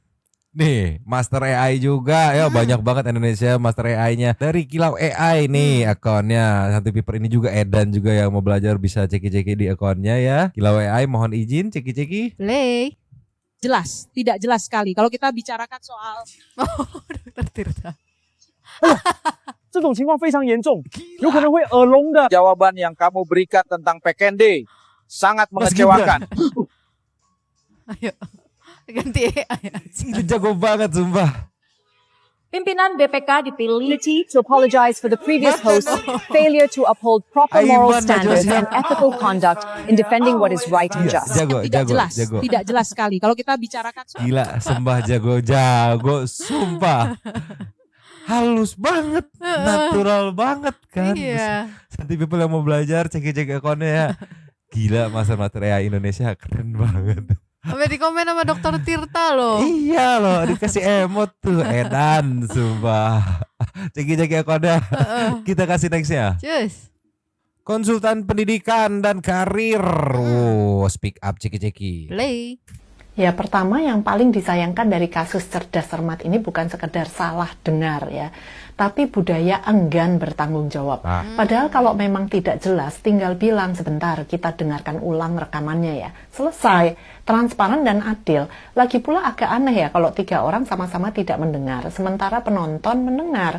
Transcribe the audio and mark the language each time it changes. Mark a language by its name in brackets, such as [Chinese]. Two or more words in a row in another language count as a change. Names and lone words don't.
[Indonesian] Nih, Master AI juga ya, banyak banget Indonesia Master AI-nya. Dari Kilau AI nih akunnya. Santuy People ini juga Edan juga yang mau belajar bisa ceki-ceki di akunnya ya. Kilau AI mohon izin ceki-ceki. Play. Jelas, tidak jelas sekali. Kalau kita bicarakan soal Dokter Tirta. [Chinese] 这种情况非常严重，有可能会耳聋的。 [Indonesian] Jawaban yang kamu berikan tentang PKND sangat mengecewakan. Ayo. Ganti AI. Itu jago banget sumpah. Pimpinan BPK dipilih [English] to apologize for the previous host's failure to uphold proper moral standards and ethical conduct in defending what is right and just. [Indonesian] Tidak jelas sekali. Kalau kita bicarakan soal Gila, sembah jago, sumpah. Halus banget, natural banget kan. Iya. Santuy People yang mau belajar cek akunnya ya. Gila, Master AI Indonesia keren banget. Sampai di komen sama Dokter Tirta loh. Iya loh, dikasih emot tuh, Edan, sumpah. Ceki-ceki akunnya. Kita kasih nextnya. Cus. Konsultan pendidikan dan karir. Speak up ceki-ceki. Play. Ya pertama yang paling disayangkan dari kasus cerdas cermat ini bukan sekedar salah dengar ya, tapi budaya enggan bertanggung jawab. Padahal kalau memang tidak jelas tinggal bilang sebentar kita dengarkan ulang rekamannya ya. Selesai, transparan dan adil. Lagi pula agak aneh ya kalau 3 orang sama-sama tidak mendengar, sementara penonton mendengar.